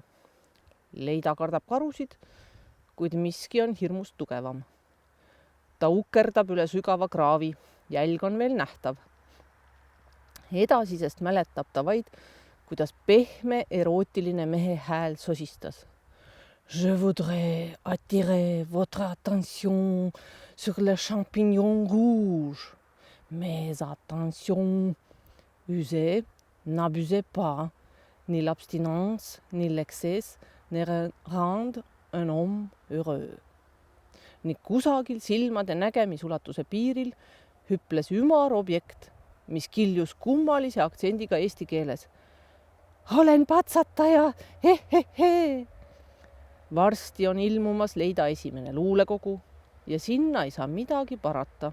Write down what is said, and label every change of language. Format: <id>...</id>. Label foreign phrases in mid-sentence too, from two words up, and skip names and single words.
<et>Leida kardab karusid, kuid miski on hirmust tugevam. Ta ukerdab üle sügava kraavi, jälg on veel nähtav. Edasisest mäletab ta vaid, kuidas pehme erootiline mehe hääl sosistas.</et> <fr>Je voudrais attirer votre attention sur les champignons rouges. Mais attention, usez, n'abusez pas. Ni l'abstinence, ni l'excès ne rend un homme heureux.</fr> <et>Nii kusagil silmade nägemisulatuse piiril hüples ümar objekt, mis kiljus kummalise aktsendiga eesti keeles. Olen patsataja, he. Varsti on ilmumas Leida esimene luulekogu ja sinna ei saa midagi parata.</et>